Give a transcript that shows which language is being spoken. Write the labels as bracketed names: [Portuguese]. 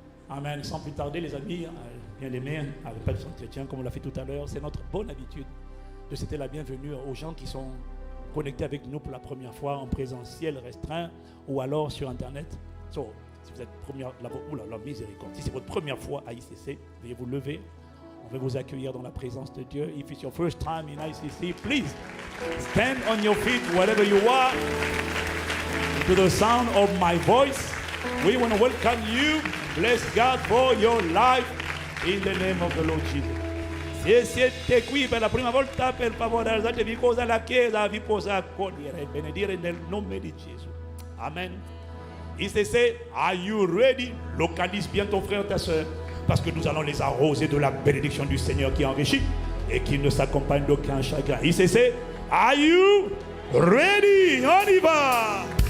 [French] Amen. Sans plus tarder, les amis, bien-aimés, avec pas de chrétien comme on l'a fait tout à l'heure, c'est notre bonne habitude de souhaiter la bienvenue aux gens qui sont connectés avec nous pour la première fois en présentiel restreint ou alors sur Internet. Si vous êtes la miséricorde. Si c'est votre première fois à ICC, veuillez vous lever. On va vous accueillir dans la présence de Dieu. [English] If it's your first time in ICC, please stand on your feet wherever you are. To the sound of my voice, we want to welcome you. Bless God for your life in the name of the Lord Jesus. [Italian] Se siete qui per la prima volta, per favore alzatevi cosa la Chiesa vi possa accogliere e benedire nel nome di Gesù. [English] Amen. ICC, are you ready? [French] Localise bien ton frère, ta soeur, parce que nous allons les arroser de la bénédiction du Seigneur qui enrichit et qui ne s'accompagne d'aucun chagrin. [English] ICC, are you ready? [French] On y va!